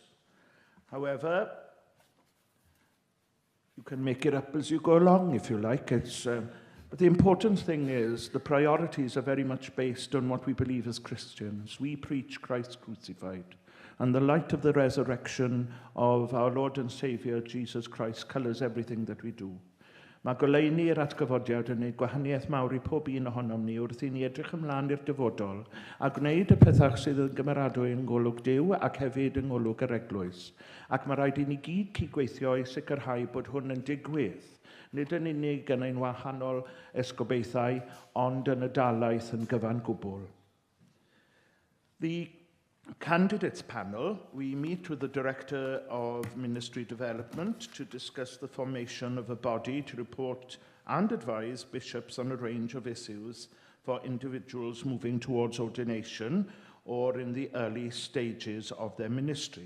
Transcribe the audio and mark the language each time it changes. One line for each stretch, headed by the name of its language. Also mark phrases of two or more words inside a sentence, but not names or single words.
English: However, you can make it up as you go along, if you like. But the important thing is the priorities are very much based on what we believe as Christians. We preach Christ crucified, and the light of the resurrection of our Lord and Saviour, Jesus Christ, colours everything that we do.
Welsh: Mae goleuni'r atgyfodiad yn gwneud gwahaniaeth mawr I pob un ohonom ni wrth I ni edrych ymlaen i'r dyfodol a gwneud y pethau sydd yn gymeradwy yn golwg Duw ac hefyd yn golwg yr eglwys. Ac mae rhaid I ni gyd cydweithio I sicrhau bod hwn yn digwydd, nid yn unig yn ein wahanol esgobeithau, ond yn y dalaeth yn gyfan gwbl.
English: The candidates panel, we meet with the Director of Ministry Development to discuss the formation of a body to report and advise bishops on a range of issues for individuals moving towards ordination or in the early stages of their ministry.